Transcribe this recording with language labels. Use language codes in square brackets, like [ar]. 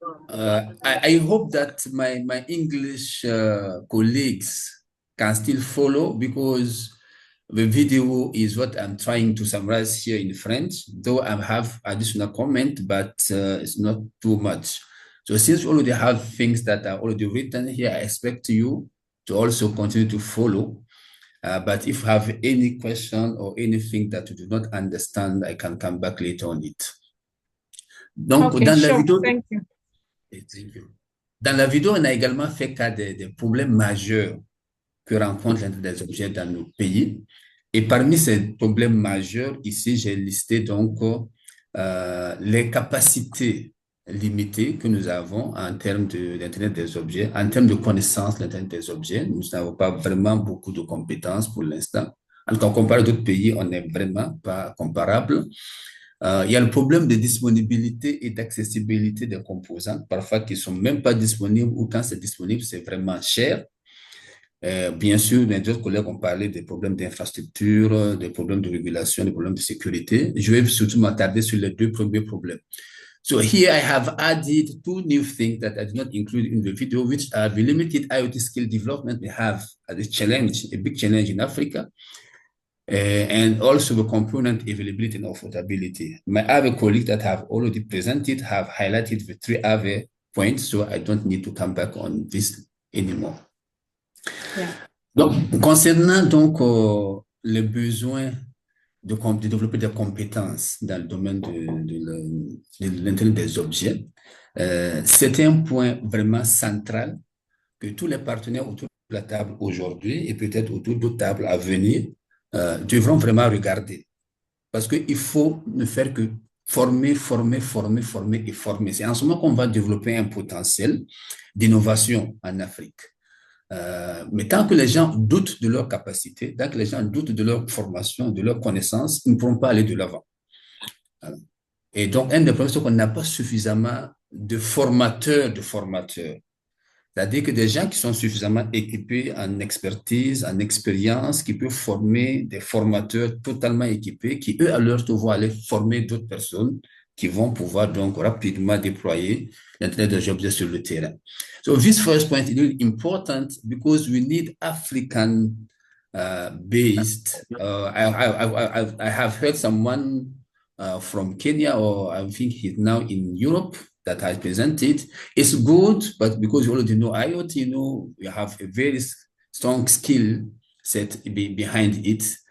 [en] I hope that my English colleagues can still follow because the video is what I'm trying to summarize here in French, though I have additional comment, but it's not too much. So since you already have things that are already written here, I expect you to also continue to follow. But if you have any question or anything that you do not understand, I can come back later on it. [fr] Donc, [en] okay, [fr] dans [en] sure. [fr] la vidéo, [en] Thank you. [fr] Dans la vidéo, on a également fait cas des problèmes majeurs que rencontrent l'Internet des objets dans nos pays. Et parmi ces problèmes majeurs, ici, j'ai listé donc les capacités limitées que nous avons en termes d'Internet des objets, en termes de connaissances de l'Internet des objets. Nous n'avons pas vraiment beaucoup de compétences pour l'instant. En tout cas, comparé à d'autres pays, on n'est vraiment pas comparable. Il y a le problème de disponibilité et d'accessibilité des composants, parfois qui ne sont même pas disponibles ou quand c'est disponible, c'est vraiment cher. Bien sûr, les autres collègues ont parlé des problèmes d'infrastructure, des problèmes de régulation, des problèmes de sécurité. Je vais surtout m'attarder sur les deux premiers problèmes. [en] So here I have added two new things that I did not include in the video, which are the limited IoT skill development we have as a challenge, a big challenge in Africa, and also the component availability and affordability. My other colleagues that have already presented have highlighted the three other points, so I don't need to come back on this anymore. Yeah. [fr] Donc, concernant donc les besoins de développer des compétences dans le domaine de l'Internet des objets, c'est un point vraiment central que tous les partenaires autour de la table aujourd'hui et peut-être autour d'autres tables à venir devront vraiment regarder. Parce qu'il faut ne faire que former. C'est en ce moment qu'on va développer un potentiel d'innovation en Afrique. Mais tant que les gens doutent de leur capacité, tant que les gens doutent de leur formation, de leur connaissance, ils ne pourront pas aller de l'avant. Voilà. Et donc, un des problèmes, c'est qu'on n'a pas suffisamment de formateurs. C'est-à-dire que des gens qui sont suffisamment équipés en expertise, en expérience, qui peuvent former des formateurs totalement équipés, qui, eux, à leur tour, vont aller former d'autres personnes qui vont pouvoir donc rapidement déployer l'Internet des objets sur le terrain. [en] So this first point is really important because we need African based. I have heard someone from Kenya, or I think he's now in Europe, that I presented. It's good, but because you already know IoT, you know, you have a very strong skill set behind it.